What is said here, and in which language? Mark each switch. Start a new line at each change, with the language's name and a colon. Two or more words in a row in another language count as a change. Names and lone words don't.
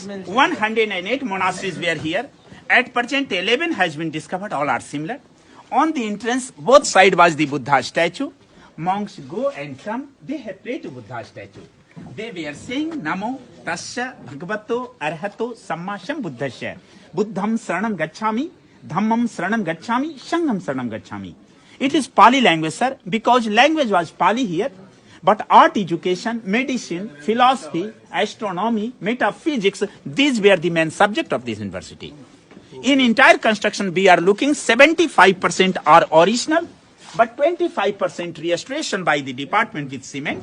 English: 108 monasteries were here. At present 11 has been discovered. All are similar. On the entrance, both side was the Buddha statue. Monks go and come. They have prayed to Buddha statue. They were saying
Pali: Namo Tasya Bhagavato Arhato Sammasham Buddhasya. Buddham Saranam Gacchami, Dhammam Saranam Gacchami, Shangam Saranam Gacchami.
English: It is Pali language, sir, because language was Pali here. But art education, medicine, philosophy, astronomy, metaphysics, these were the main subject of this university. In entire construction, we are looking 75% are original, but 25% restoration by the department with cement.